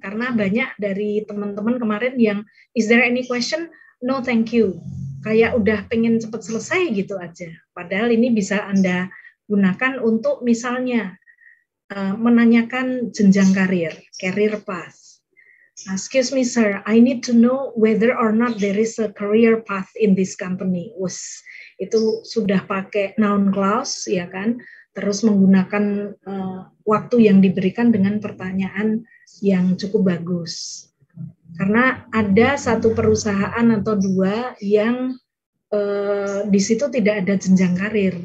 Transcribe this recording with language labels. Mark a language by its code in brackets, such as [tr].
[id] Karena banyak dari teman-teman kemarin yang, [en] is there any question? No, thank you. [id] Kayak udah pengen cepat selesai gitu aja. Padahal ini bisa Anda gunakan untuk misalnya menanyakan jenjang karir, career path. [en] Excuse me, sir, I need to know whether or not there is a career path in this company. [id] Itu sudah pakai noun clause, ya kan? Terus menggunakan waktu yang diberikan dengan pertanyaan yang cukup bagus. Karena ada satu perusahaan atau dua yang di situ tidak ada jenjang karir.